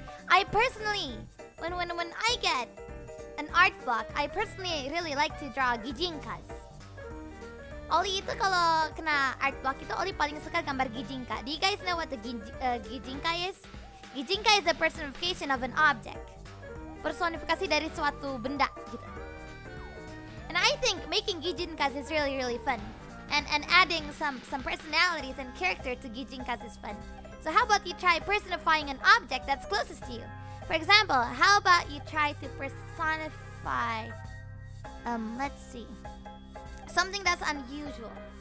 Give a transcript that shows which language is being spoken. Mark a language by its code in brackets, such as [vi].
[en] I personally, when I get an art block, I personally really like to draw gijinkas. [id] Ollie itu kalau kena art block itu Ollie paling suka gambar gijinka. [en] Do you guys know what the gijinka is? Gijinka is a personification of an object. [id] Personifikasi dari suatu benda gitu. [en] And I think making gijinkas is really, really fun. And adding some personalities and character to gijinkas is fun. So how about you try personifying an object that's closest to you? For example, how about you try to personify, let's see, something that's unusual.